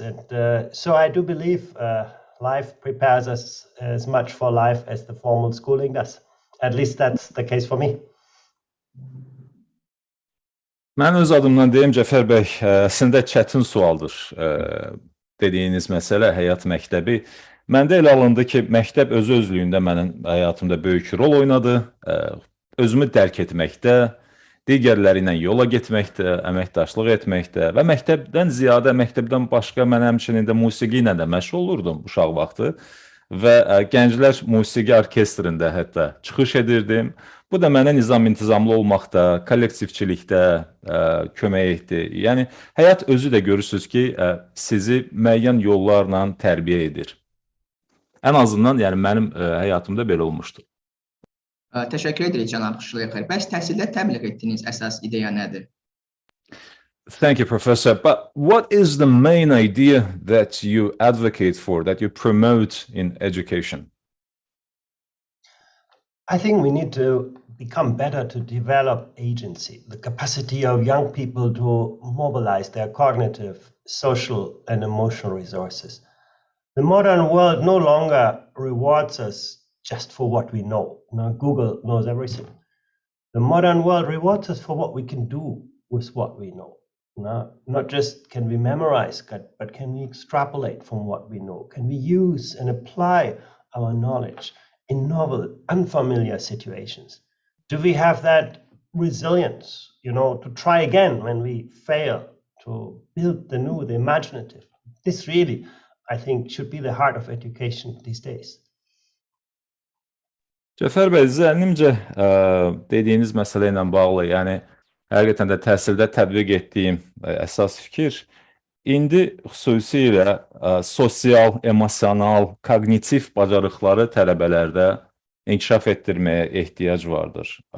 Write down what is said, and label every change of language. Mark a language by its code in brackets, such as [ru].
[en] And so I do believe life prepares us as much for life as the formal schooling does. At least that's the case for me. [az] Mən öz adımdan deyim, Cəfər bəy, əslində çətin sualdır dediyiniz məsələ, həyat məktəbi. Məndə elə alındı ki, məktəb özü-özlüyündə mənim həyatımda böyük rol oynadı. Özümü dərk etməkdə, digərləri ilə yola getməkdə, əməkdaşlıq etməkdə və məktəbdən ziyadə, məktəbdən başqa mən həmçinin də musiqi ilə də məşğul olurdum uşaq vaxtı və gənclər musiqi orkestrində hətta çıxış edirdim. Bu da mənə nizam-intizamlı olmaqda, kollektivçilikdə kömək etdi. Yəni, həyat özü də görürsünüz ki, sizi müəyyən yollarla tərbiyə edir. Ən azından, yəni mənim həyatımda belə olmuşdu. Təşəkkür edirik, cənab Şleyxer. Bəs təhsildə təbliğ etdiyiniz əsas ideya nədir? [en] Thank you, Professor. But what is the main idea that you advocate for, that you promote in education? I think we need to become better to develop agency, the capacity of young people to mobilize their cognitive, social, and emotional resources. The modern world no longer rewards us just for what we know. Google knows everything. The modern world rewards us for what we can do with what we know. Not just can we memorize, but can we extrapolate from what we know? Can we use and apply our knowledge in novel, unfamiliar situations? Do we have that resilience, to try again when we fail, to build the new, the imaginative? This really, I think, should be the heart of education these days. [az] Cəfər bəy, zənnimcə dediyiniz məsələ ilə bağlı, yəni həqiqətən də təhsildə tətbiq etdiyim əsas fikir, indi xüsusilə sosial, emosional, kognitiv bacarıqları tələbələrdə inkişaf etdirməyə ehtiyac vardır.